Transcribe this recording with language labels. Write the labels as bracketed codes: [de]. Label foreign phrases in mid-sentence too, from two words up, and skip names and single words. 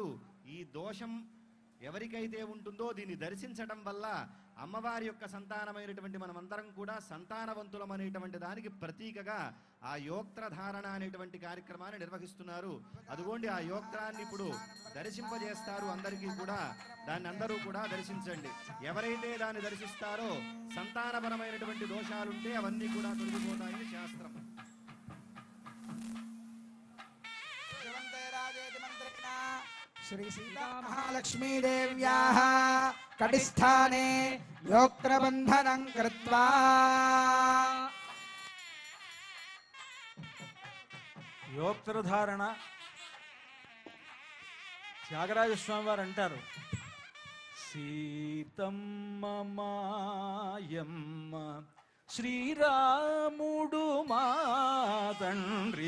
[te] ఈ దోషం ఎవరికైతే ఉంటుందో దీన్ని దర్శించడం వల్ల అమ్మవారి యొక్క సంతానమైనటువంటి మనమందరం కూడా సంతానవంతులం అనేటువంటి దానికి ప్రతీకగా ఆ యోక్త్రధారణ అనేటువంటి కార్యక్రమాన్ని నిర్వహిస్తున్నారు. అదిగోండి, ఆ యోక్త్రాన్ని ఇప్పుడు దర్శింపజేస్తారు అందరికీ కూడా. దాన్ని అందరూ కూడా దర్శించండి. ఎవరైతే దాన్ని దర్శిస్తారో సంతానపరమైనటువంటి దోషాలుంటే అవన్నీ కూడా తొలగిపోతాయని శాస్త్రం. [sa] श्री सीता महालक्ष्मी देव्याः कटिस्थाने योक्त्रबन्धनं कृत्वा [te] యోక్త్రధారణ త్యాగరాజ స్వామి వారు అంటారు, సీతమ్మ మాయమ్మ శ్రీరాముడు మా తండ్రి.